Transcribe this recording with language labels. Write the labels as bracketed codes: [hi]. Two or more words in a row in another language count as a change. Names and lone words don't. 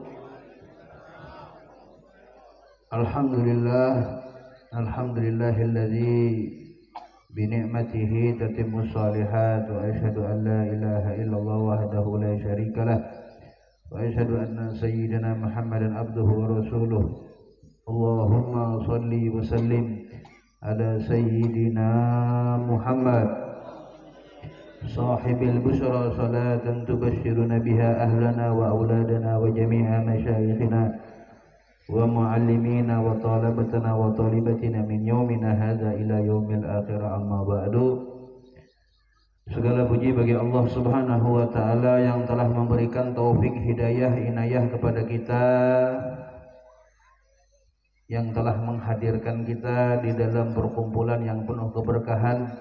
[ar] الحمد لله الذي بنعمته تتم الصالحات وأشهد أن لا إله إلا الله وحده لا شريك له وأشهد أن سيدنا محمدا عبده ورسوله. اللهم صل وسلم على سيدنا محمد صاحب البشرى صلاة تبشرنا بها أهلنا وأولادنا وجميع مشايخنا ومعلمينا وطلبتنا وطالباتنا من يومنا هذا إلى يوم الآخرة أما بعد. [id] Segala puji bagi Allah [ar] سبحانه وتعالى [id] yang telah memberikan taufik, hidayah, inayah kepada kita, yang telah menghadirkan kita di dalam perkumpulan yang penuh keberkahan.